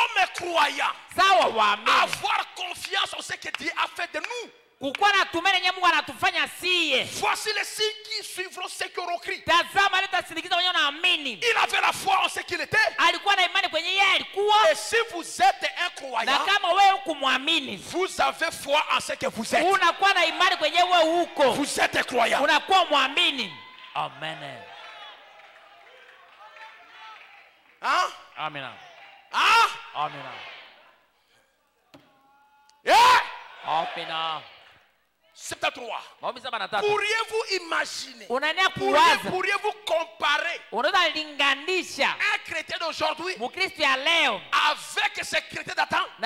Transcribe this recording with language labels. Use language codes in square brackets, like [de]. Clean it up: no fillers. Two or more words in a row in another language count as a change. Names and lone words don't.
[fr] croyants, [sw] sawa waamini, [fr] avoir confiance en ce que Dieu a fait de nous. [sw] kukuwa na tumaini yenye Mungu anatufanya siye. [fr] Voici les signes qui suivront ceux qui auront cru. [sw] Tazama litasindikiza wenye wanaamini. [fr] Il avait la foi en ce qu'il était. [sw] Alikuwa na imani kwenye yeye alikuwa. [fr] Et si vous êtes un croyant, [sw] na kama wewe ukumwamini, [fr] vous avez foi en ce que vous êtes. [sw] unakuwa na imani kwenye wewe uko. [fr] Vous êtes un croyant. [sw] Unakuwa mwamini. [fr] Amen. Hein? Amen. Hein? Amen. Yeah! Amen. 73. Pourriez-vous Pourriez-vous imaginer? Pourriez-vous comparer un chrétien d'aujourd'hui avec ces chrétiens d'antan?